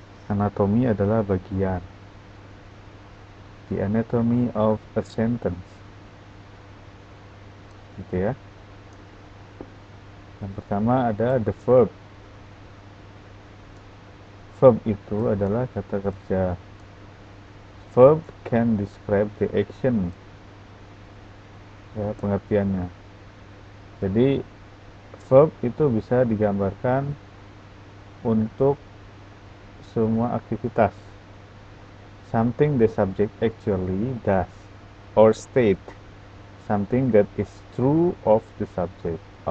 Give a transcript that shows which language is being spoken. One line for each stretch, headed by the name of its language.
Indonesian: Anatomi adalah bagian.
English: The anatomy of a sentence.
Indonesian: Gitu ya. Yang pertama ada the verb. Verb itu adalah kata kerja.
English: Verb can describe the action.
Indonesian: Ya, pengertiannya. Jadi verb itu bisa digambarkan untuk semua aktivitas.
English: Something the subject actually does or state. Something that is true of the subject.